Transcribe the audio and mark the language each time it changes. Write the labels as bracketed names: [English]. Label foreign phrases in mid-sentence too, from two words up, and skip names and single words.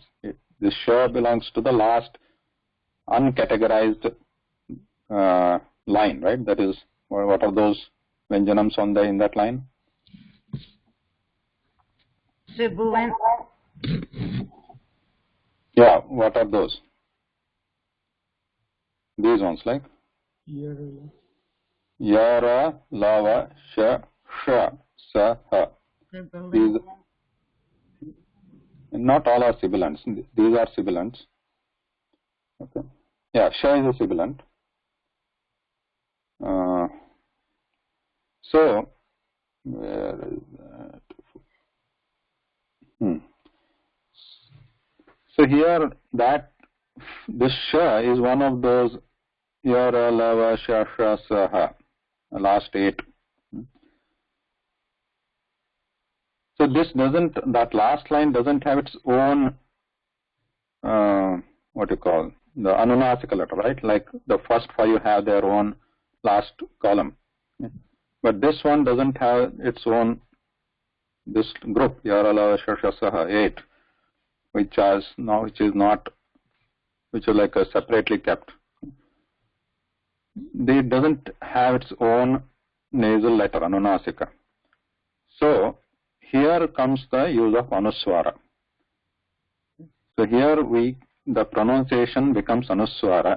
[English] This sha belongs to the last uncategorized line, right? That is, what are those Vyanjanams in that line? Sibilant. Yeah, what are those? These ones, like? [Sanskrit] Yara, lava, sha, sha, sa, ha. [English] These, not all are sibilants. These are sibilants. Okay. Yeah, sha is a sibilant. So, where is that? So here, this sha is one of those [Sanskrit] yara, lava, sha, sha, sa, ha. [English] The last 8. So that last line doesn't have its own, what you call, the anunAsika letter, right? Like the first 5 have their own last column. But this one doesn't have its own, this group, [Sanskrit] yara, lava, sha, sha, sa, ha, 8, [English] which is like a separately kept. It doesn't have its own nasal letter, anunAsika. So here comes the use of anusvara. So here the pronunciation becomes anusvara.